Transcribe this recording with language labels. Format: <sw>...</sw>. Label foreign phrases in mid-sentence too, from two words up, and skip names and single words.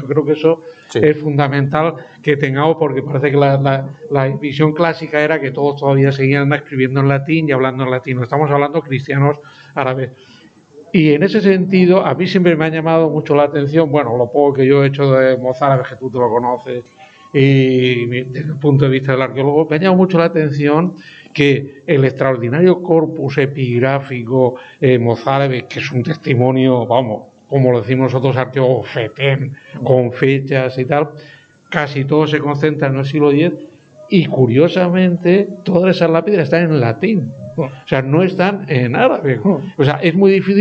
<es>Creo que eso es fundamental que tengamos, porque parece que la visión clásica era que todos todavía seguían escribiendo en latín y hablando en latín. Estamos hablando cristianos árabes. Y en ese sentido, a mí siempre me ha llamado mucho la atención, bueno, lo poco que yo he hecho de mozárabes, que tú te lo conoces, y desde el punto de vista del arqueólogo me ha llamado mucho la atención que el extraordinario corpus epigráfico mozárabe, que es un testimonio, vamos, como lo decimos nosotros arqueólogos, fetén, con fechas y tal, casi todo se concentra en el siglo X y curiosamente todas esas lápidas están en latín. O sea, no están en árabe. O sea, es muy difícil.</es>